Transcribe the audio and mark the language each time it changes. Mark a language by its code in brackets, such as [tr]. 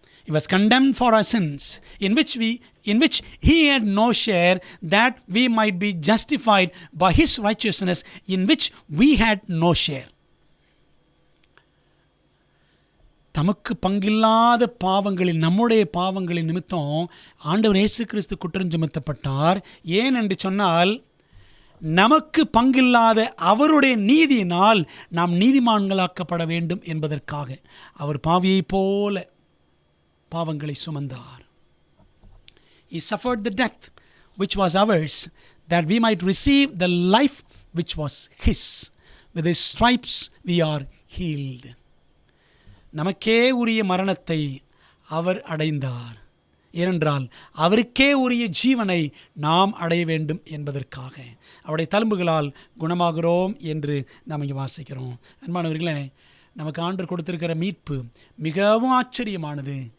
[en] He was condemned for our sins, in which he had no share, that we might be justified by his righteousness, in which we had no share. [ta] தமக்கு பங்கில்லாத பாவங்களில், நம்முடைய பாவங்களின் நிமித்தம் ஆண்டவர் இயேசு கிறிஸ்து குற்றம் சுமத்தப்பட்டார். ஏன் என்று சொன்னால், நமக்கு பங்கில்லாத அவருடைய நீதியினால் நாம் நீதிமான்களாக்கப்பட வேண்டும் என்பதற்காக அவர் பாவியைப் போல பாவங்களை சுமந்தார். [en] He suffered the death which was ours, that we might receive the life which was his. With his stripes we are healed. [ta] நமக்கே உரிய மரணத்தை அவர் அடைந்தார். ஏனென்றால் அவருக்கே உரிய ஜீவனை நாம் அடைய வேண்டும் என்பதற்காக அவருடைய தழும்புகளால் குணமாகிறோம் என்று நாம் இங்கே வாசிக்கிறோம். அன்பானவர்களே, நமக்கு ஆண்டவர் கொடுத்திருக்கிற மீட்பு மிகவும் ஆச்சரியமானது.